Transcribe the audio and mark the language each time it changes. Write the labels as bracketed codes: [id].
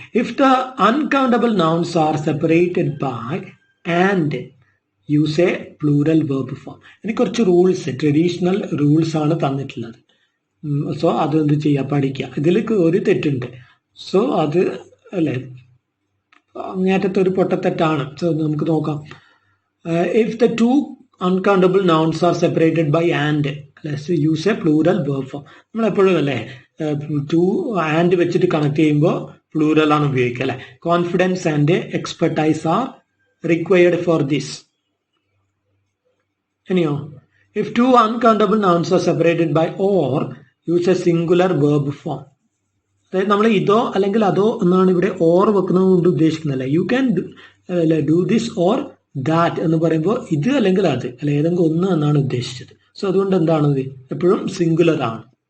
[en] If the uncountable nouns are separated by and, use a plural verb form. [ml] ഇനി കുറച്ച് rules, traditional rules ആണ് തന്നിട്ടുള്ളത്. So അത് എന്ത് ചെയ്യുക, പഠിക്കുക. ഇതിൽ ഒരു തെറ്റുണ്ട്. സോ അത് അല്ലെ അങ്ങേറ്റത്തെ ഒരു പൊട്ടത്തെറ്റാണ്. സോ നമുക്ക് നോക്കാം. [en] If the two uncountable nouns are separated by and, let's use a plural verb form. [ml] നമ്മളെപ്പോഴും അല്ലേ ടു ആൻഡ് വെച്ചിട്ട് കണക്ട് ചെയ്യുമ്പോൾ പ്ലൂറൽ ആണ് ഉപയോഗിക്കുക അല്ലെ. [en] Confidence and expertise are required for this. [ml] ഇനിയോ, [en] If two uncountable nouns are separated by or, use a singular verb form. [ml] അതായത് നമ്മൾ ഇതോ അല്ലെങ്കിൽ അതോ എന്നാണ് ഇവിടെ ഓർ വെക്കുന്നത് കൊണ്ട് ഉദ്ദേശിക്കുന്നതല്ല. [en] you can do this or that [ml] എന്ന് പറയുമ്പോൾ ഇത് അല്ലെങ്കിൽ അത് അല്ലെ ഏതെങ്കിലും ഒന്ന് എന്നാണ് ഉദ്ദേശിച്ചത്. സോ അതുകൊണ്ട് എന്താണത് എപ്പോഴും സിംഗുലർ ആണ്.